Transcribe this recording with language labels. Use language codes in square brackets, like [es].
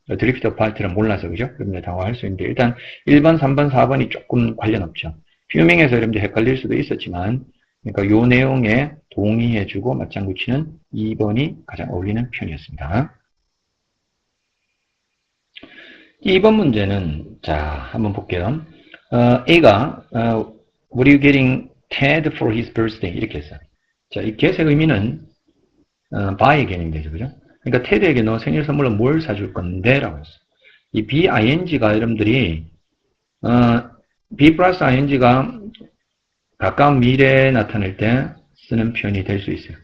[ko] 드리프트 어파트를 몰라서 그죠? 여러분들 당황할 수 있는데 일단 1번, 3번, 4번이 조금 관련 없죠. 퓨밍에서 여러분들 헷갈릴 수도 있었지만 그러니까 요 내용에 동의해주고 맞장구 치는 2번이 가장 어울리는 표현이었습니다. 2번 문제는 자 한번 볼게요. [en] A가 What are you getting Ted for his birthday? [ko] 이렇게 했어요. 자, 이 get의 의미는 buy 개념이 되죠. 그죠? 그러니까 테드에게 너 생일 선물로 뭘 사줄 건데? 라고 했어요. 이 BING가 여러분들이 B 플러스 ING가 가까운 미래에 나타낼 때 쓰는 표현이 될 수 있어요.